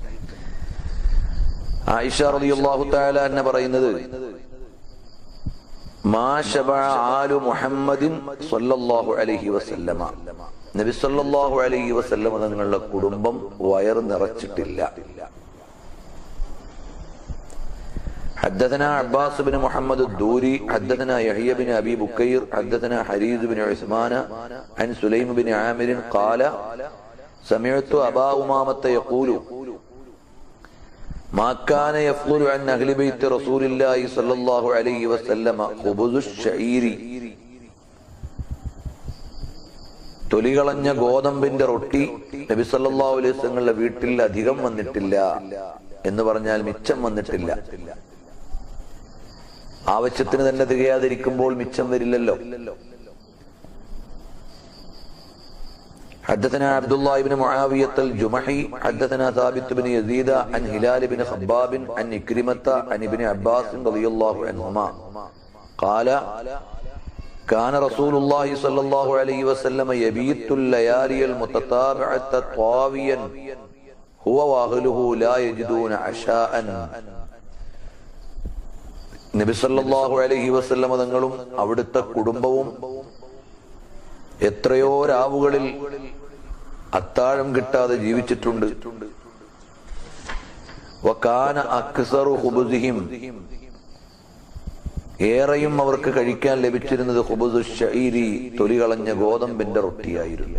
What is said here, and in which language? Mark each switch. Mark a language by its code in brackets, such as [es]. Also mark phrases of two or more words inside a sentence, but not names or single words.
[ml] ആയിഷ [ar] رضي الله تعالى عنها [ml] പറയുന്നത്, [ar] ما شبع آل محمد صلى الله عليه وسلم, [ml] നബി [ar] صلى الله عليه وسلم [ml] തങ്ങളുടെ കുടുംബം വയർ നിറച്ചിട്ടില്ല. [ar] حدثنا عباس بن محمد الدوري حدثنا يحيى بن أبي بكير حدثنا حريز بن عثمان عن سليم بن عامر قال سمعت أبا أمامة يقول ما كان يفضل عن أهل بيت رسول الله صلى الله عليه وسلم خبز الشعير, [ml] തൊലികളഞ്ഞ ഗോതമ്പിന്റെ റൊട്ടി നബി [ar] صلى الله عليه وسلم [ml] വീട്ടിൽ അധികം വന്നിട്ടില്ല. എന്ന് പറഞ്ഞാൽ മിച്ചം വന്നിട്ടില്ല. ആവശ്യത്തിന് തന്നെ തികയാതിരിക്കുമ്പോൾ മിച്ചം വരില്ലല്ലോ. [ar] حدثنا عبد الله بن معاوية الجمحي حدثنا ثابت بن يزيد عن هلال بن خباب عن إكرمة عن ابن عباس رضي الله عنهما قال كان رسول الله صلى الله عليه وسلم يبيت الليالي المتتابعة طاويا هو واهله لا يجدون عشاء. [ml] നബി [ar] صلى الله عليه وسلم [ml] തങ്ങളും അവിടുത്തെ കുടുംബവും എത്രയോ രാവുകളിൽ അത്താഴം കിട്ടാതെ ജീവിച്ചിട്ടുണ്ട്. [ar] وكان أكثر خبزهم, [ml] ഏറെയും അവർക്ക് കഴിക്കാൻ ലഭിച്ചിരുന്നത് [ar] خبز الشعير, [ml] തൊലികളഞ്ഞ ഗോതമ്പിന്റെ റൊട്ടിയായിരുന്നു.